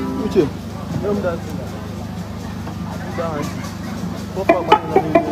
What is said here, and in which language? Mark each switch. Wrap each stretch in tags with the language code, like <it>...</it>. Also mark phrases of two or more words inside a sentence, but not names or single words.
<ig>Uche, nye m</ig> <en>that thing. Pop up, man,</en> <ig>na me.</ig>